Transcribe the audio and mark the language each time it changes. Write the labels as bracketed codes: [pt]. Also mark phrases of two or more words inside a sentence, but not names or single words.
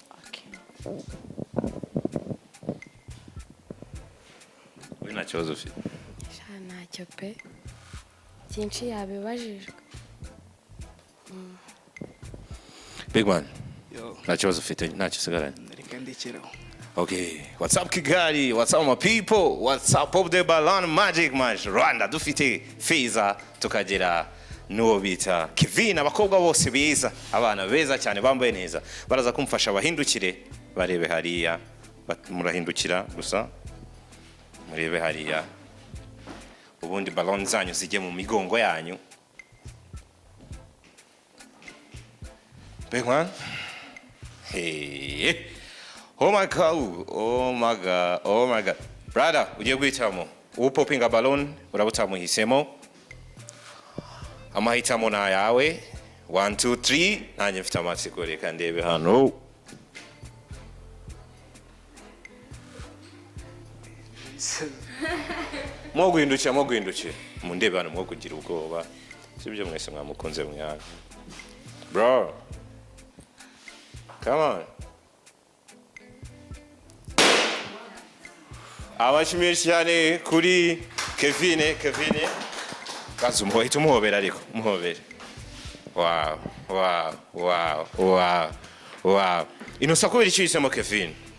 [rw] we nta kibazo ufite ntacyo pe byinshi yabibajijwe [en] big man [rw] nta kibazo ufite ntacyo usigaranye kandikiraho. [en] Okay, what's up Kigali, what's up my people, what's up Pop the Ballon Magic Match Rwanda, [rw] dufite Feza tukagera n'uwo bita Kevin, abakobwa bose beza, abana beza cyane bambaye neza, baraza kumfasha bahindukire barebe hariya, murahindukira gusa murebe hariya, ubundi ballon zanyu zijye mu migongo yanyu. [en] Big man, hey, oh my god, oh my god, oh my god. Brother, [rw] ugiye guhitamo upopinga ballon, urabutamuhisemo. Amahitamo na yawe 1 2 3, nanjye mfite amatsiko reka ndebe hano. Mwoguhindukira mundebe hano, mwokugira ubwoba sibyo mwese mwamukunze mwana. [en] Bro, come on. [rw] Abashimiye cyane kuri Kevin. Kazi umuhita umuhobera ariko umuhobere. [en] Wow. [rw] Inosa kubera icyo yisemo Kevin.